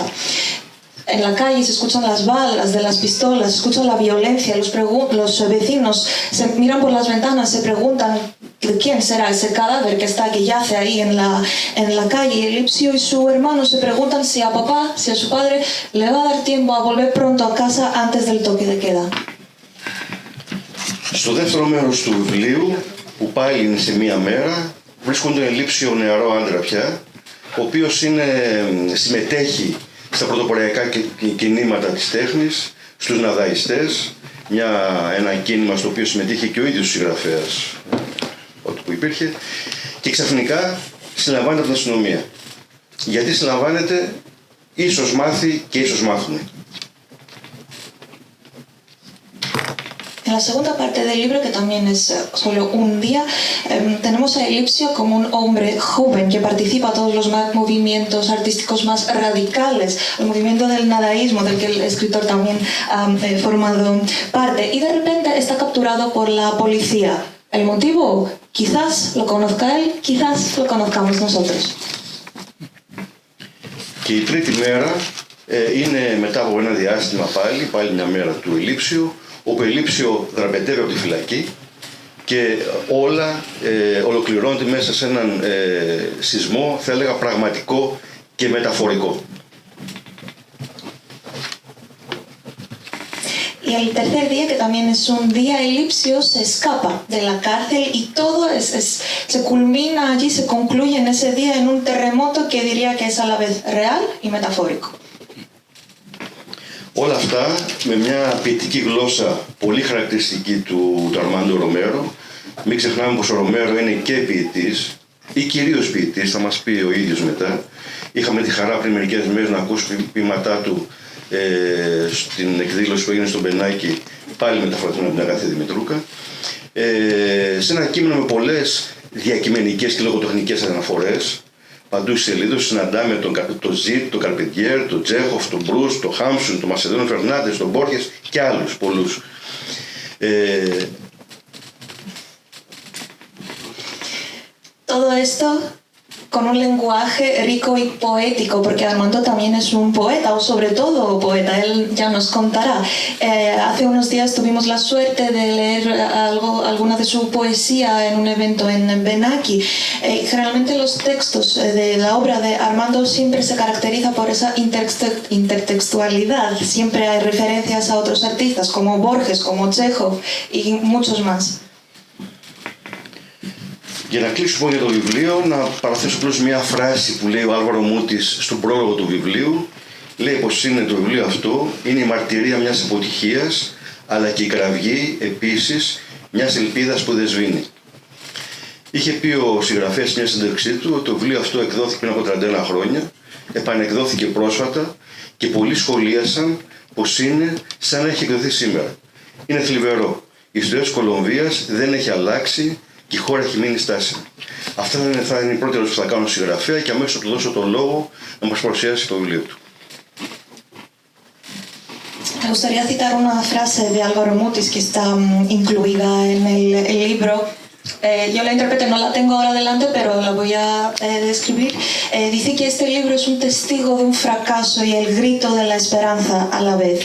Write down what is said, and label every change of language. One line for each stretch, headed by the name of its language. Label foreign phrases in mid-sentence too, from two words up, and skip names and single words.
Spanish: En la calle se escuchan las balas de las pistolas, se escucha la violencia, los vecinos se miran por las ventanas, se preguntan de quién será ese cadáver que está, que yace ahí en la calle. Y Elipsio y su hermano se preguntan si a papá, si a su padre le va a dar tiempo a volver pronto a casa antes del toque de queda.
Greek: Στο δεύτερο μέρος του βιβλίου, που πάλι είναι σε μία μέρα, βρίσκονται Ελίψιο νεαρό άντρα πια, ο οποίος συμμετέχει στα πρωτοποριακά κινήματα της τέχνης, στους ναδαϊστές, ένα κίνημα στο οποίο συμμετείχε και ο ίδιος ο συγγραφέας, ό,τι που υπήρχε, και ξαφνικά συλλαμβάνεται από την αστυνομία. Γιατί συλλαμβάνεται, ίσως μάθει και ίσως μάθουμε.
Spanish: En la segunda parte del libro, que también es solo un día, tenemos a Elipsio como un hombre joven que participa a todos los movimientos artísticos más radicales, el movimiento del nadaísmo, del que el escritor también ha formado parte, y de repente está capturado por la policía. ¿El motivo? Quizás lo conozca él, quizás lo conozcamos nosotros.
Greek: Και η τρίτη μέρα είναι μετά από ένα διάστημα πάλι μια μέρα του Ελίψιου, όπου Ελίψιο δραπετεύει από τη φυλακή και όλα ολοκληρώνονται μέσα σε έναν σεισμό, θα έλεγα πραγματικό και μεταφορικό.
Spanish: Y el tercer día, que también es un día, Elipsio se escapa de la cárcel y todo se culmina allí, se concluye en ese día en un terremoto que diría que es a la vez real y metafórico.
Greek: Όλα αυτά με μια ποιητική γλώσσα πολύ χαρακτηριστική του Αρμάντο Ρομέρο. Μην ξεχνάμε πως ο Ρομέρο είναι και ποιητής ή κυρίως ποιητής, θα μας πει ο ίδιος μετά. Είχαμε τη χαρά πριν μερικές μέρες να ακούσουμε ποίηματά του στην εκδήλωση που έγινε στο Μπενάκι, πάλι μεταφρασμένο από την Αγάθη Δημητρούκα. Σε ένα κείμενο με πολλές διακειμενικές και λογοτεχνικές αναφορές, Παντού στις σελίδες συναντάμε τον Ζιτ, τον Καρπεντιέρ, τον Τσέχοφ, τον Μπρούς, τον Χάμσουν, τον Μασεδόνιο Φερνάντες, τον Μπόρχες και άλλους πολλούς.
Spanish: Todo esto con un lenguaje rico y poético, porque Armando también es un poeta, o sobre todo poeta, él ya nos contará. Hace unos días tuvimos la suerte de leer alguna de su poesía en un evento en Benaki. Generalmente los textos de la obra de Armando siempre se caracteriza por esa intertextualidad, siempre hay referencias a otros artistas como Borges, como Chekhov y muchos más.
Greek: Για να κλείσουμε για το βιβλίο, να παραθέσω απλώς μια φράση που λέει ο Άλβαρο Μούτης στον πρόλογο του βιβλίου. Λέει πως είναι το βιβλίο αυτό, είναι η μαρτυρία μιας αποτυχίας, αλλά και η κραυγή επίσης μιας ελπίδας που δεν σβήνει. Είχε πει ο συγγραφέας στην συνέντευξή του ότι το βιβλίο αυτό εκδόθηκε πριν από 31 χρόνια, επανεκδόθηκε πρόσφατα και πολλοί σχολίασαν πως είναι σαν να έχει εκδοθεί σήμερα. Είναι θλιβερό. Η ιστορία της Κολομβίας δεν έχει αλλάξει και η χώρα έχει μείνει στάσιμη. Αυτά θα είναι η πρώτη ερώτηση που θα κάνω στο συγγραφέα και αμέσως θα του δώσω τον λόγο να μας παρουσιάσει το βιβλίο του.
Spanish: Me gustaría citar una frase de Álvaro Mutis que está incluida en el libro. Yo la interpreté, no la tengo ahora delante, pero la voy a describir. Dice que este libro es un testigo de un fracaso y el grito de la esperanza a la vez.